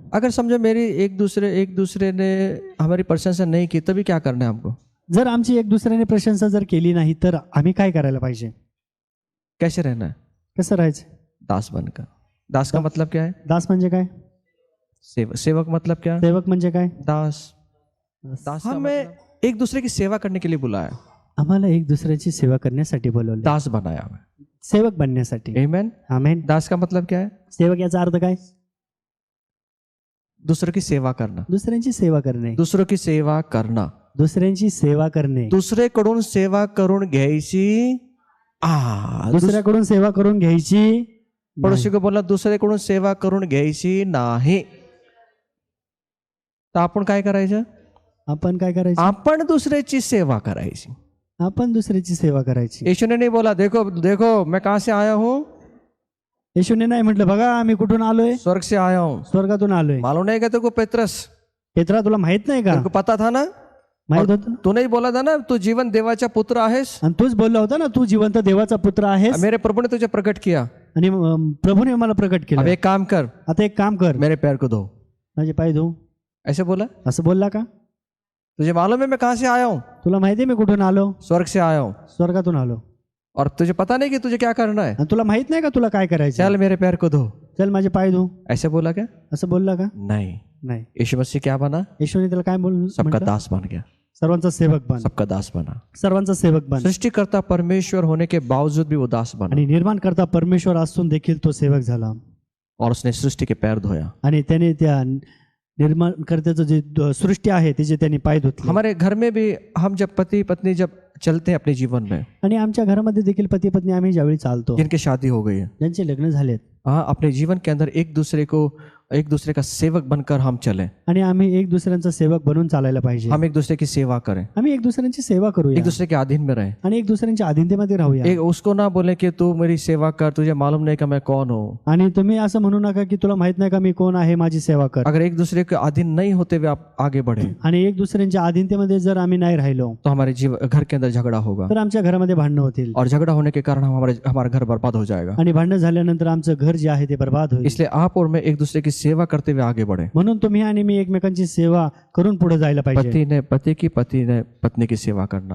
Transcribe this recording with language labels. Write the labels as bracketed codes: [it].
[hi] अगर समझो मेरी एक दूसरे ने हमारी प्रशंसा नहीं की, तभी क्या करना है हमको? [mr] जर आमची एक दुसऱ्याने प्रशंसा जर केली नाही तर आम्ही काय करायला पाहिजे? [hi] कैसे रहना है? [mr] कसं राहायचं? [hi] दास बनकर. दास का मतलब क्या है? [mr] दास म्हणजे काय? [hi] सेवक मतलब क्या? [mr] सेवक म्हणजे काय? [hi] दास। दास हमें एक दूसरे की सेवा करने के लिए बुलाया, [mr] आम्हाला एक दुसऱ्याची सेवा करण्यासाठी बोलवले, [hi] दास बनाया हमें। [mr] सेवक बनण्यासाठी। आमेन। आमेन। [hi] दास का मतलब क्या है? [mr] सेवक याचा अर्थ काय? [hi] दूसरों की सेवा करना, [mr] दुसऱ्यांची सेवा करणे, [hi] दूसरों की सेवा करना, [mr] दुसऱ्यांची सेवा करणे, दुसरेकडून सेवा करून घ्यायची। दुसऱ्याकडून सेवा करून घ्यायची, [hi] पड़ोसी को बोलना [mr] दुसरेकडून सेवा करून घ्यायची नाही। तर आपण काय करायचं? आपण काय करायचं? आपण दुसऱ्याची सेवा करायची। आपण दुसऱ्याची सेवा करायची। [hi] यीशु ने नहीं बोला देखो देखो मैं कहाँ से आया हूँ, [mr] येशूने नाही म्हटलं बघा आम्ही कुठून आलोय, [hi] स्वर्ग से आया हूँ। [mr] स्वर्गातून आलोय। [hi] मालूम नहीं क्या तेरे को पेत्रस? [mr] पेत्रा तुला माहित नाही का? [hi] तेरे को पता था ना? [mr] माहित होतं? [hi] तू नहीं बोला था ना तू जीवन [mr] देवाचा पुत्र आहेस? आणि तूच बोलला होता ना तू जिवंत देवाचा पुत्र आहेस, [hi] मेरे प्रभु ने तुझे प्रकट किया। [mr] आणि प्रभूने मला प्रकट [hi] अब [mr] केलं। [hi] एक काम कर, [mr] आता एक काम कर, [hi] मेरे पैर को धो। [mr] माझे पाय धुव। [hi] ऐसे बोला? [mr] असं बोलला का? [hi] तुझे मालूम है मैं कहाँ से आया हूँ? [mr] तुला माहिती आहे मी कुठून आलो? [hi] स्वर्ग से आया हूँ। [mr] स्वर्गातून आलो। [hi] और तुझे पता नहीं कि तुझे क्या करना है? [mr] आणि तुला माहित नाही का तुला काय करायचं? [hi] चल मेरे पैर को धो। [mr] चल माझे पाय धुव। [hi] ऐसे बोला क्या? [mr] असं बोलला का? [hi] नहीं। [mr] नाही। [hi] यीशु मसीह क्या बना? [mr] येशूने त्याला काय [hi] सबका [mr] म्हटलं? [hi] दास बन गया। [mr] सर्वांचा सेवक बन, [hi] सबका दास बना। [mr] सर्वांचा सेवक बन। [hi] सृष्टिकर्ता परमेश्वर होने के बावजूद भी वो दास बना [mr] आणि निर्माण करता परमेश्वर असून देखील तो सेवक झाला, [hi] और उसने सृष्टि के पैर धोया। [mr] आणि त्याने त्या निर्माणकर्त्याचं जे सृष्टी आहे त्याचे त्यांनी पाय धुतले। [hi] हमारे घर में भी हम जब पति पत्नी जब चलते हैं अपने जीवन में, [mr] आणि आमच्या घरामध्ये देखील पती पत्नी आम्ही ज्यावेळी चालतो, [hi] जिनकी शादी हो गई है, [mr] ज्यांचे लग्न झालेत, [hi] हाँ, अपने जीवन के अंदर एक दूसरे का सेवक बनकर हम चले। [mr] आणि आम्ही एक दुसऱ्यांचा सेवक बनून चालायला पाहिजे। [hi] हम एक दूसरे की सेवा करें, [mr] आम्ही एक दुसऱ्यांची सेवा करूया, [hi] एक दूसरे के अधीन में रहें। [mr] आणि एक दुसऱ्यांच्या अधीनतेमध्ये राहूया। [hi] एक उसको ना बोले कि तू मेरी सेवा कर, तुझे मालूम नहीं कि मैं कौन हूँ। [mr] आणि तुम्ही असं म्हणू नका की तुला माहित नाही का मी कोण आहे, माझी सेवा कर। [hi] अगर एक दूसरे के अधीन नहीं होते हुए आप आगे बढ़े [mr] आणि एक दुसऱ्यांच्या अधीनतेमध्ये जर आम्ही नाही राहिलो [hi] तो हमारे घर के अंदर झगड़ा होगा, [mr] तर आमच्या घरामध्ये भांडणं होतील, [hi] और झगड़ा होने के कारण हमारा घर बर्बाद हो जाएगा। [mr] आणि भांडणं झाल्यानंतर आमचं घर जे आहे ते बर्बाद होईल। [hi] इसलिए आप और मैं एक दूसरे की सेवा करते हुए आगे बढ़े। [mr] म्हणून तुम्ही आणि मी एकमेकांची सेवा करून पुढे जायला पाहिजे। [hi] पति ने पति की, पति ने पत्नी की सेवा करना,